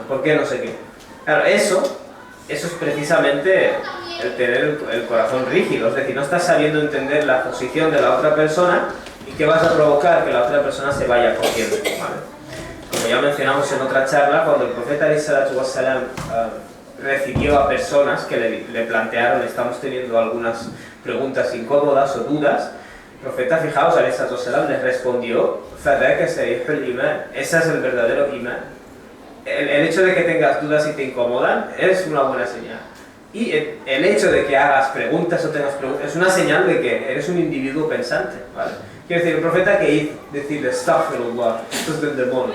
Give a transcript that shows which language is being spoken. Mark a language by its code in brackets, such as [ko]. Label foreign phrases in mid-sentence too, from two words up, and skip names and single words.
[es] ¿Por qué no sé qué? Claro, eso es precisamente el tener el corazón rígido, es decir, no estás sabiendo entender la posición de la otra persona y que vas a provocar que la otra persona se vaya corriendo, ¿vale? Como ya mencionamos en otra charla, cuando el profeta [ar] عليه الصلاة والسلام [es] recibió a personas que le plantearon, estamos teniendo algunas preguntas incómodas o dudas, el profeta, fijaos, [ar] عليه الصلاة والسلام [es] les respondió, [ar] فَذَاكَ سَرِيحُ الْإِيمَانِ, [es] ese es el verdadero imán. El hecho de que tengas dudas y te incomodan es una buena señal. Y el hecho de que hagas preguntas o tengas preguntas es una señal de que eres un individuo pensante, ¿vale? Quiero decir, el profeta que hizo, decirle astaghfirullah, esto es del demonio.